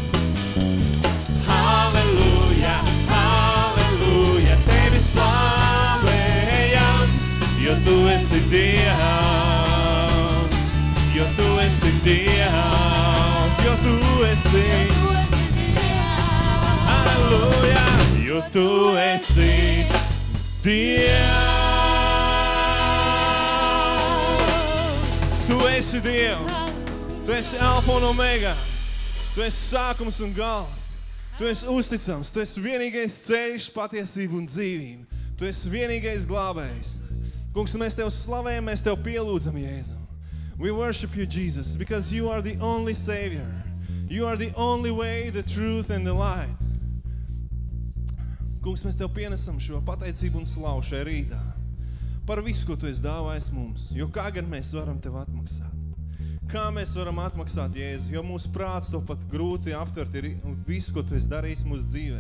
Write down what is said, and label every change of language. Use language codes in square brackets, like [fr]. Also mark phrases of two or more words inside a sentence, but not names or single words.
[lv] Halleluja, halleluja, tevi slāvējam, jo tu esi Dievs, jo tu esi Dievs, jo tu esi, halleluja, jo tu esi Dievs. Tu esi Dievs, tu esi Alfa un Omega, tu esi sākums un gals. Tu esi uzticams, tu esi vienīgais ceļš, patiesība un dzīvība. Tu esi vienīgais glābējs. Kungs, mēs tev slavējam, mēs tev pielūdzam, Jēzu. [en] We worship you, Jesus, because you are the only Savior. You are the only way, the truth and the light. [lv] Kungs, mēs tev pienesam šo pateicību un slavu šajā rītā par visu, ko tu esi dāvājis mums, jo kā gan mēs varam tev atmaksāt? Kā mēs varam atmaksāt, Jēzu, jo mūsu prāts to pat grūti aptvert ir visu, ko tu esi darījis mūsu dzīvē.